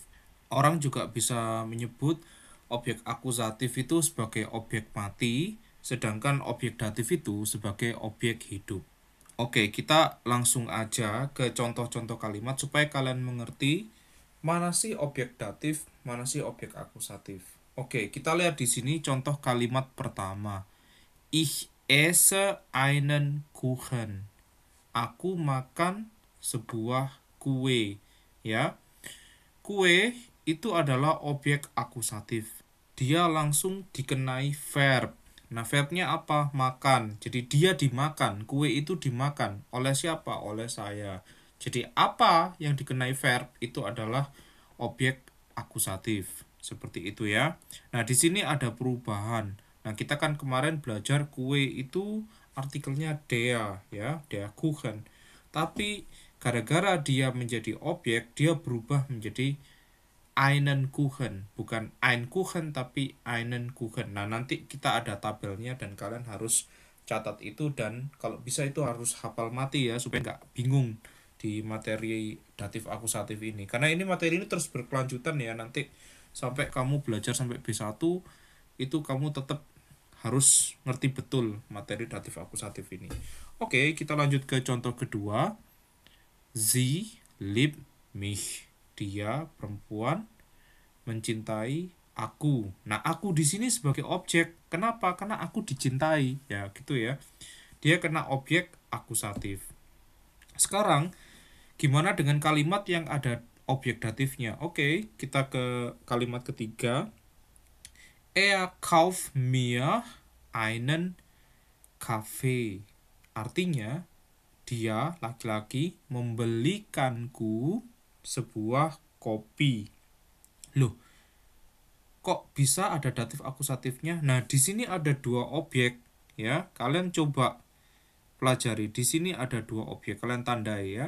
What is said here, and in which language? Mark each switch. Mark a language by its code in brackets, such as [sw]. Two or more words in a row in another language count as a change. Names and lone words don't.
[id] Orang juga bisa menyebut objek akusatif itu sebagai objek mati, sedangkan objek datif itu sebagai objek hidup. Oke, kita langsung aja ke contoh-contoh kalimat supaya kalian mengerti mana sih objek datif, mana sih objek akusatif. Oke, kita lihat di sini contoh kalimat pertama. [de] Ich esse einen Kuchen. [id] Aku makan sebuah kue, ya. Kue itu adalah objek akusatif. Dia langsung dikenai verb. Nah, verbnya apa? Makan. Jadi dia dimakan. Kue itu dimakan. Oleh siapa? Oleh saya. Jadi apa yang dikenai verb itu adalah objek akusatif. Seperti itu ya. Nah, di sini ada perubahan. Nah, kita kan kemarin belajar kue itu artikelnya der, ya, [de] der Kuchen. [id] Tapi gara-gara dia menjadi objek, dia berubah menjadi [de] einen Kuchen, [id] bukan [de] ein Kuchen [id] tapi [de] einen Kuchen. [id] Nah, nanti kita ada tabelnya dan kalian harus catat itu, dan kalau bisa itu harus hafal mati ya supaya nggak bingung di materi datif akusatif ini. Karena ini materi ini terus berkelanjutan ya, nanti sampai kamu belajar sampai B1 itu kamu tetap harus ngerti betul materi datif akusatif ini. Oke, kita lanjut ke contoh kedua. [de] Sie liebt mich. [id] Dia perempuan mencintai aku. Nah, aku di sini sebagai objek. Kenapa? Karena aku dicintai. Ya, gitu ya. Dia kena objek akusatif. Sekarang, gimana dengan kalimat yang ada objek datifnya? Oke, kita ke kalimat ketiga. [de] Er kauft mir einen Kaffee. [id] Artinya, dia laki-laki membelikanku sebuah kopi. Loh, kok bisa ada datif akusatifnya? Nah, di sini ada dua objek ya. Kalian coba pelajari. Di sini ada dua objek. Kalian tandai ya.